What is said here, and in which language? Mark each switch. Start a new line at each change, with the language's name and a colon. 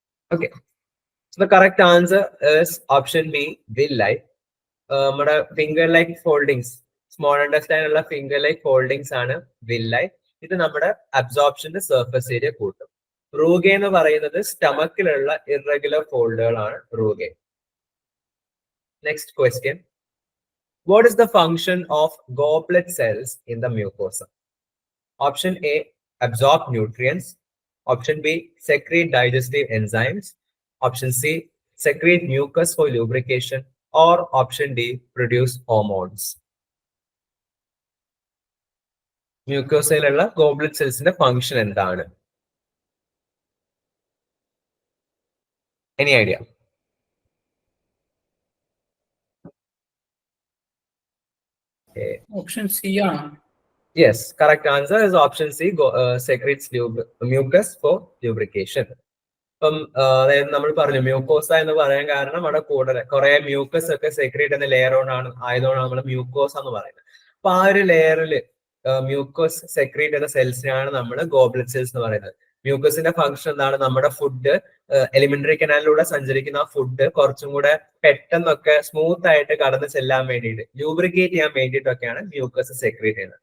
English: Okay, so the correct answer is option B villi.
Malayalam: നമ്മുടെ finger like foldings, small intestine ഉള്ള finger like foldings ആണ് villi. ഇത് നമ്മുടെ അബ്സോർപ്ഷന്റെ surface area കൂട്ടും. Rugae എന്ന് പറയുന്നത് സ്റ്റമക്കിലുള്ള irregular ഫോൾഡുകളാണ് rugae.
English: Next question. What is the function of goblet cells in the mucosa? Option A absorb nutrients, option B secrete digestive enzymes, option C secrete mucus for lubrication, or option D produce hormones.
Malayalam: മ്യൂക്കോസയിലുള്ള goblet സെൽസിന്റെ function എന്താണ്?
English: Any idea?
Malayalam: Option C ആണ്.
English: Yes, correct answer is option C. Secretes mucus for lubrication.
Malayalam: ഇപ്പം അതായത് നമ്മൾ പറഞ്ഞു mucosa എന്ന് പറയാൻ കാരണം നമ്മുടെ കൂടെ കുറെ മ്യൂക്കസ് ഒക്കെ സെക്രീറ്റ് എന്ന ലെയർ ആയതുകൊണ്ടാണ് നമ്മൾ മ്യൂക്കോസ എന്ന് പറയുന്നത്. അപ്പൊ ആ ഒരു ലെയറിൽ മ്യൂക്കോസ് സെക്രീറ്റ് ചെയ്യുന്ന സെൽസിനാണ് നമ്മൾ ഗോബ്ലറ്റ് സെൽസ് എന്ന് പറയുന്നത്. മ്യൂക്കസിന്റെ ഫംഗ്ഷൻ എന്താണ്? നമ്മുടെ ഫുഡ് എലിമെന്ററി കനാലിലൂടെ സഞ്ചരിക്കുന്ന ആ ഫുഡ് കുറച്ചും കൂടെ പെട്ടെന്നൊക്കെ സ്മൂത്ത് ആയിട്ട് കടന്ന് ചെല്ലാൻ വേണ്ടിയിട്ട്, ലൂബ്രിക്കേറ്റ് ചെയ്യാൻ വേണ്ടിയിട്ടൊക്കെയാണ് മ്യൂക്കസ് സെക്രീറ്റ് ചെയ്യുന്നത്.